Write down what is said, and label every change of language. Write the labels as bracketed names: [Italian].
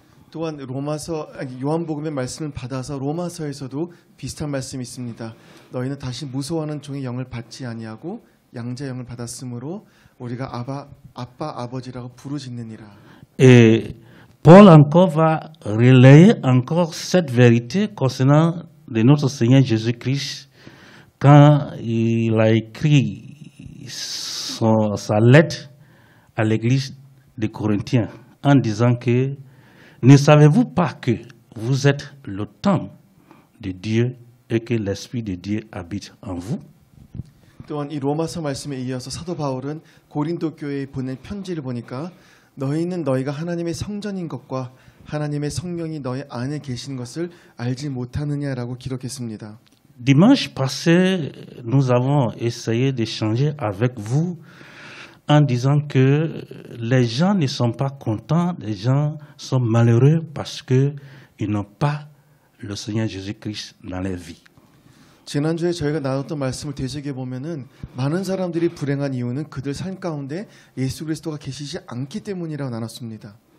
[Korean] 또한 요한복음의 말씀을 받아서 로마서에서도 비슷한 말씀이 있습니다. 너희는 다시 무서워하는 종의 영을 받지 아니하고 양자의 영을 받았으므로 우리가 아빠 아버지라고 부르짖느니라. [French] Et Paul encore va relayer encore cette vérité concernant de notre Seigneur Jésus-Christ quand il a écrit sa lettre à l'église de Corinthiens en disant que ne savez-vous pas que vous êtes le temple de Dieu et que l'Esprit de Dieu habite en vous? [Korean] 또한 이 로마서 말씀에 이어서 사도 바울은 고린도 교회에 보낸 편지를 보니까 너희는 너희가 하나님의 성전인 것과 하나님의 성령이 너희 안에 계신 것을 알지 못하느냐라고 기록했습니다. [French] Dimanche passé, nous avons essayé d'échanger avec vous en disant que les gens ne sont pas contents, les gens sont malheureux parce qu'ils n'ont pas le Seigneur Jésus-Christ dans leur vie. [Korean] 지난주에 저희가 나눴던 말씀을 되새겨 보면은 많은 사람들이 불행한 이유는 그들 삶 가운데 예수 그리스도가 계시지 않기 때문이라고 나눴습니다.